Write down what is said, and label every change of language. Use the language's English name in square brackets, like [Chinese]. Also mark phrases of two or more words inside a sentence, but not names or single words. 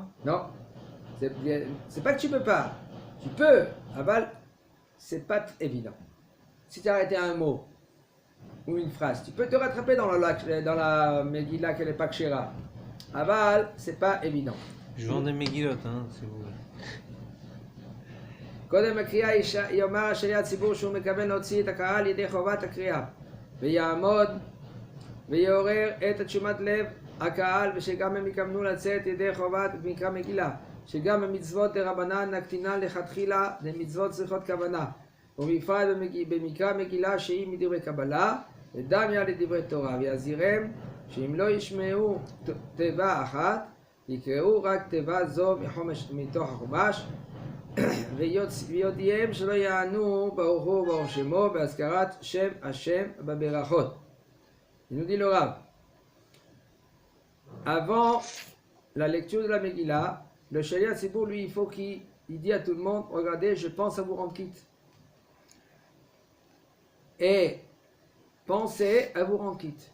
[French] Non. C'est pas que tu peux pas. Tu peux. Aval, c'est pas évident. Si tu as arrêté un mot ou une phrase, tu peux te rattraper dans la Megillah qu'elle n'est pas Kshera. Aval, c'est pas évident. Je vends des Megillot, si vous voulez. [Hebrew] קודם הקריאה יאמר השליח ציבור שהוא מכוון להוציא את הקהל ידי חובת הקריאה ויעמוד ויעורר את תשומת לב הקהל ושגם הם יכוונו לצאת ידי חובת מקרא מגילה שגם המצוות דרבנן נקטינן לכתחילה למצוות צריכות כוונה. ובפרט במקרא מגילה שהיא מדברי קבלה, ודמיה לדברי תורה, ויזהירם שאם לא ישמעו תיבה אחת, יקראו רק תיבה זו מתוך החומש, ויודיעם שלא יענו ברוך הוא וברוך שמו בהזכרת שם השם בברכות. [French] Il nous dit le Rav. Avant la lecture de la Megillah, le [Hebrew] שליח ציבור, [French] lui, il faut qu'il dise à tout le monde, regardez, je pense à vous rendre quitte. Et pensez à vous rendre quitte.